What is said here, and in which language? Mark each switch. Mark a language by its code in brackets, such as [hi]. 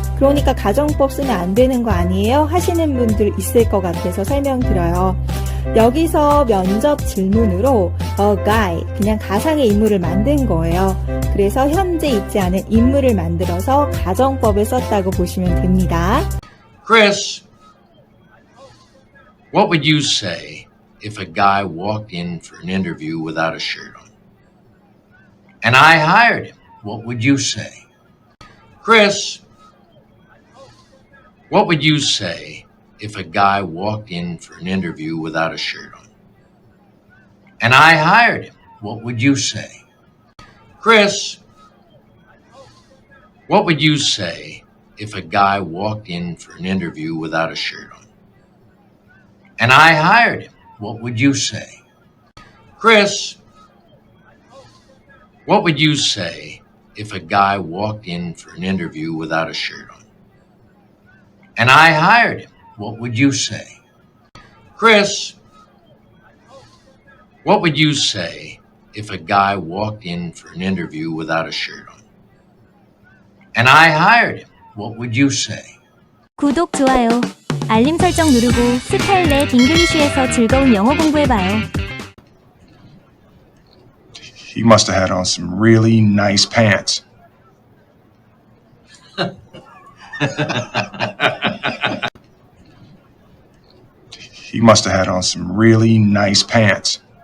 [ko] 그러니까 가정법 쓰면 안 되는 거 아니에요? 하시는 분들 있을 것 같아서 설명드려요. 여기서 면접 질문으로 [en] a guy, [ko] 그냥 가상의 인물을 만든 거예요. 그래서 현재 있지 않은 인물을 만들어서 가정법을 썼다고 보시면 됩니다. [en] Chris, what would you say if a guy walked in for an interview without a shirt on? And I hired him. What would you say? Chris, what would you say if a guy walked in for an interview without a shirt on? And I hired him. What would you say? Chris, what would you say if a guy walked in for an interview without a shirt on? And I hired him. What would you say? Chris, What would you say if a guy walked in for an interview without a shirt on? And I hired him. What would you say? Chris, what would you say if a guy walked in for an interview without a shirt on? And I hired him. What would you say? [ko] 구독, 좋아요, 알림 설정 누르고 스카일렛 잉글리쉬에서 즐거운 영어 공부해봐요. [en] He must have had on some really nice pants. He must have had on some really nice pants.